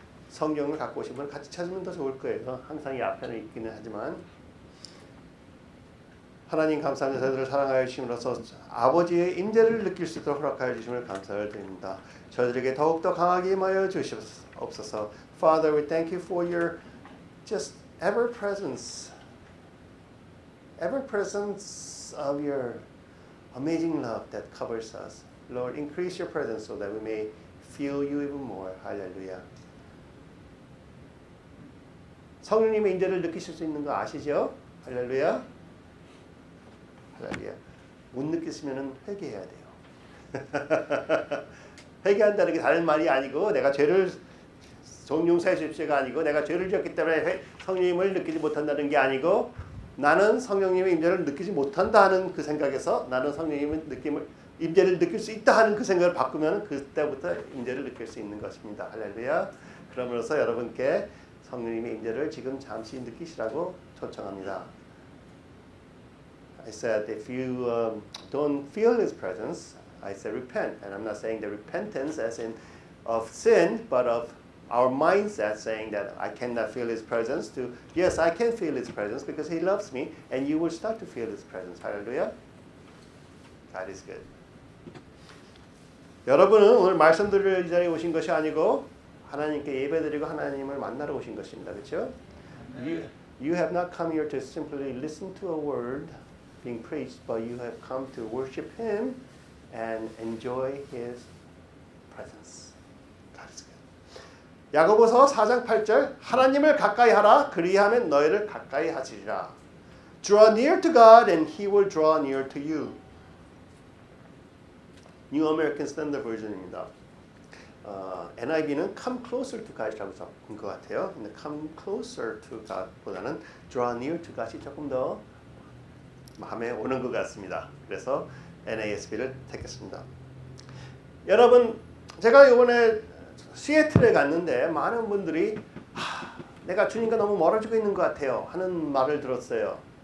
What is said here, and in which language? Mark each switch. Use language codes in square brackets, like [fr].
[ko] 성경을 갖고 오신 분 같이 찾으면 더 좋을 거예요. 항상 이 앞에는 있기는 하지만 하나님 감사합니다. 저희들을 사랑하여 주심으로써 아버지의 임재를 느낄 수 있도록 허락하여 주심을 감사를 드립니다. 저희들에게 더욱더 강하게 임하여 주시옵소서. [en] Father, we thank you for your just ever presence of your amazing love that covers us. Lord, increase your presence so that we may feel you even more. [ko] 할렐루야. 성령님의 인재를 느끼실 수 있는 거 아시죠? 할렐루야. 할렐루야. 못 느끼시면은 회개해야 돼요. 회개한다는 게 다른 말이 아니고 내가 죄를 정용사해 주십시오가 아니고 내가 죄를 지었기 때문에 성령님을 느끼지 못한다는 게 아니고 나는 성령님의 임재를 느끼지 못한다 하는 그 생각에서 나는 성령님의 임재를 느낄 수 있다 하는 그 생각을 바꾸면 그때부터 임재를 느낄 수 있는 것입니다. 할렐루야. 그러므로서 여러분께 성령님의 임재를 지금 잠시 느끼시라고 초청합니다. [en] I said if you don't feel His presence, I said repent. And I'm not saying the repentance as in of sin, but of our mindset saying that I cannot feel His presence to yes, I can feel His presence because He loves me, and you will start to feel His presence. Hallelujah. God is good. [ko] 여러분은 오늘 말씀 들을 이 자리에 오신 것이 아니고 하나님께 예배드리고 하나님을 만나러 오신 것입니다. 그렇죠? [en] You have not come here to simply listen to a word being preached, but you have come to worship Him and enjoy His presence. God is good. [ko] 야고보서 4장 8절 하나님을 가까이 하라 그리하면 너희를 가까이 하시리라. [en] Draw near to God and He will draw near to you. [ko] New American Standard Version입니다. NIV는 [en] come closer to God [ko] 이라고 적은 것 같아요. 근데 come closer to God보다는 [en] draw near to God [ko] 이 조금 더 마음에 오는 것 같습니다. 그래서 NASB를 택했습니다. 여러분, 제가 이번에 시애틀에 갔는데 많은 분들이 내가 주님과 너무 멀어지고 있는 것 같아요 하는 말을 들었어요.